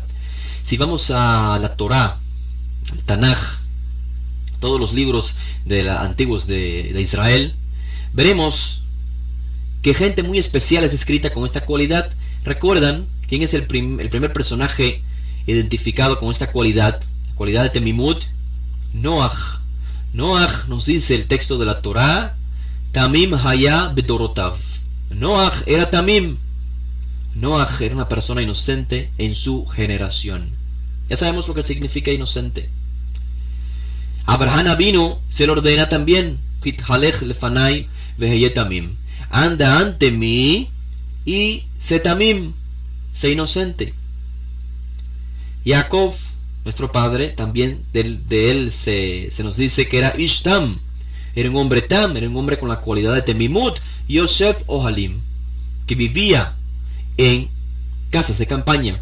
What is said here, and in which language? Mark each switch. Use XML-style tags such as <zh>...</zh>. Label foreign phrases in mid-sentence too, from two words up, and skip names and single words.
<es>Si vamos a la Torá, al Tanaj, todos los libros antiguos de Israel, veremos que gente muy especial es escrita con esta cualidad. ¿Recuerdan quién es el primer personaje identificado con esta cualidad? La cualidad de Temimut. Noach. Noach, nos dice el texto de la Torá,</es> <he>תמים היה בדורותיו.</he> <es>Noach era Tamim. Noach era una persona inocente en su generación. Ya sabemos lo que significa inocente. Abraham Avinu se le ordena también,</es> <he>התהלך לפני והיה תמים.</he> <es>Anda ante mí y sé tamim, sé inocente. Jacob, nuestro padre, también de él se nos dice que era Ishtam, era un hombre tam, era un hombre con la cualidad de Temimut.</es> <he>יוסף אהלים,</he> <es>que vivía en casas de campaña.</es>